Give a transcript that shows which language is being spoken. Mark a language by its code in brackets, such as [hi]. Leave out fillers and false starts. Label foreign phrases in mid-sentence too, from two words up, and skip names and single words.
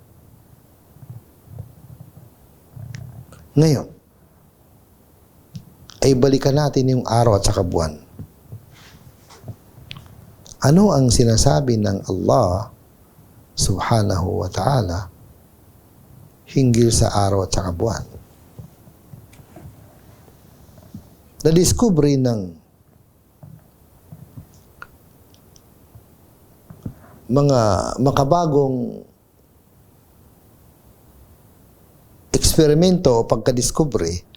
[tl] Ngayon, ay balikan natin yung araw at saka buwan. Ano ang sinasabi ng Allah [ar] سبحانه وتعالى [tl] hinggil sa araw at saka buwan? Na-discovery ng mga makabagong eksperimento o pagka-discovery